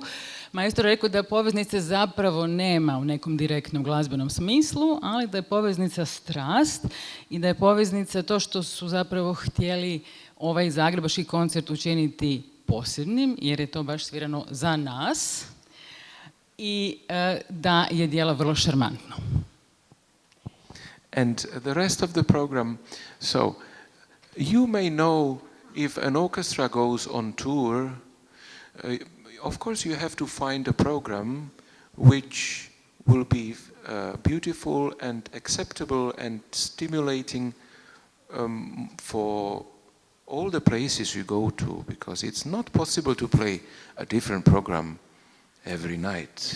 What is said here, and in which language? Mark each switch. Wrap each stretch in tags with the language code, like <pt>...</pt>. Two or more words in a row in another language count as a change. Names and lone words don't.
<hr>Majstor je rekao da poveznice zapravo nema u nekom direktnom glazbenom smislu, ali da je poveznica strast i da je poveznica to što su zapravo htjeli ovaj zagrebački koncert učiniti posebnim, jer je to baš svirano za nas i da je djelo vrlo šarmantno.</hr> <en>And the rest of the program, so you may know if an orchestra goes on tour, of course you have to find a program which will be beautiful and acceptable and stimulating for all the places you go to, because it's not possible to play a different program every night.</en>